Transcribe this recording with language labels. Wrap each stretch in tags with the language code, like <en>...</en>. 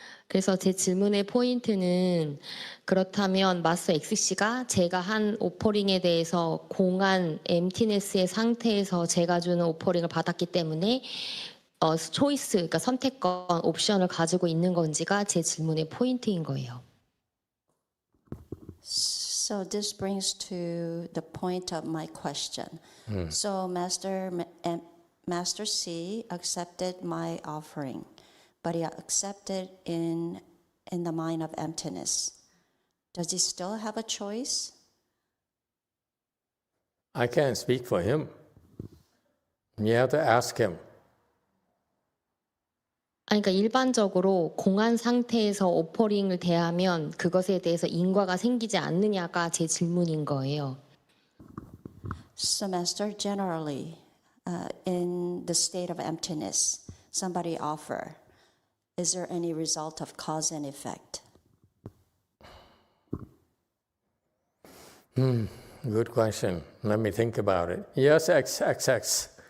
<ko>그래서 제 질문의 포인트는 그렇다면 마스터 XC가 제가 한 오퍼링에 대해서 공한 emptiness의 상태에서 제가 주는 오퍼링을 받았기 때문에 초이스, 그러니까 선택권, 옵션을 가지고 있는 건지가 제 질문의 포인트인 거예요.</ko> <en>So this brings to the point of my question. So Master C accepted my offering, but he accepted in the mind of emptiness. Does he still have a choice? I can't speak for him. You have to ask him.</en> <ko>그러니까 일반적으로 공한 상태에서 오퍼링을 대하면 그것에 대해서 인과가 생기지 않느냐가 제 질문인 거예요.</ko> <en>So Master, generally, in the state of emptiness, somebody offer, is there any result of cause and effect? Good question. Let me think about it. Yes, XX.</en>